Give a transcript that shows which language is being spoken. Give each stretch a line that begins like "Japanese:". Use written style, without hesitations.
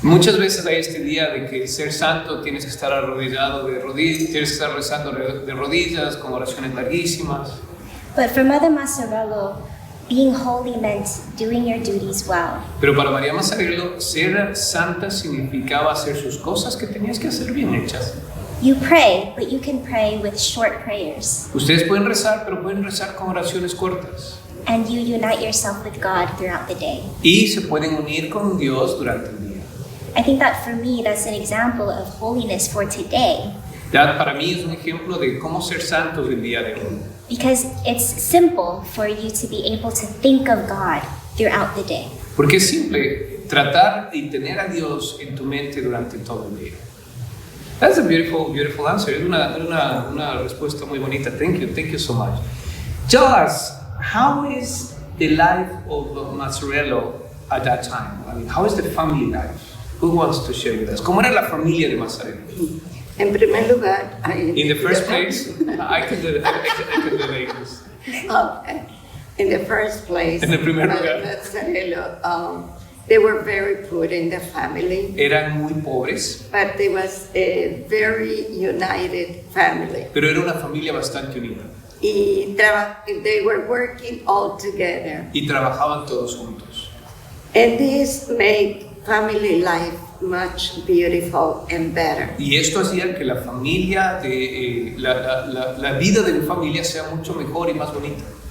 Spanish: Muchas veces hay este día de que ser santo tienes que estar arrodillado de rodillas, tienes que estar rezando de rodillas con oraciones larguísimas.
English: But for Mother Mazzarello, being holy meant doing your duties well.
Spanish: Pero para María Mazzarello, ser santa significaba hacer sus cosas que tenías que hacer bien hechas.
English: You pray, but you can pray with short prayers.
Spanish: Ustedes pueden rezar, pero pueden rezar con oraciones cortas.
English: And you unite yourself with God throughout the day.
Spanish: Y se pueden unir con Dios durante el día.
English: I think that for me, that's an example of holiness for today.
Spanish: Ya, para mí es un ejemplo de cómo ser santos el día de hoy.
English: Because it's simple for you to be able to think of God throughout the day.
Spanish: Porque es simple tratar y tener a Dios en tu mente durante todo el día.
English: That's a beautiful, beautiful answer.
Spanish: Es una respuesta muy bonita.
English: Thank you so much. Tell us, how is the life of Mazzarello at that time? I mean, how is the family life? Who wants to share with us?
Spanish: ¿Cómo era la familia de Mazzarello? En primer lugar,
English: In the first place, I can do this. Okay. In the first place,
Spanish: En el primer lugar.
English: Mazzarello, they were very poor in the family,
Spanish: Eran muy pobres,
English: but it was a very united family.
Spanish: pero era una familia bastante unida.
English: They were working all together.
Spanish: Y trabajaban todos juntos.
English: And this made family life much beautiful and better.
Spanish: Y esto hacía que la familia, la vida de mi familia sea mucho mejor y más bonita.